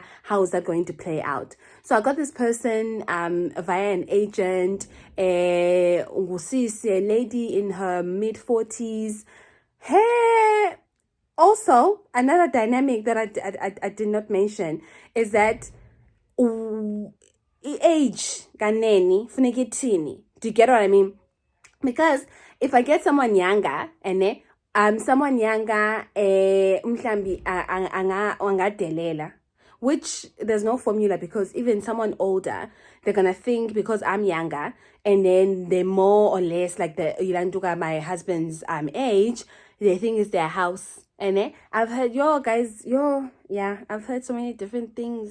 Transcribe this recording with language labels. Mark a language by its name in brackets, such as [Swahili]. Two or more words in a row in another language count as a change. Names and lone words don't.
[English] How is that going to play out? So I got this person via an agent, a lady in her mid-40s. Hey. Also, another dynamic that I did not mention is that age [Xhosa] kaneni funeka ithini. [English] Do you get what I mean? Because if I get someone younger, someone younger [Xhosa] mhlambi angadelela, [English] which there's no formula, because even someone older, they're gonna think because I'm younger, and then they're more or less like my husband's age, they think it's their house. And I've heard I've heard so many different things.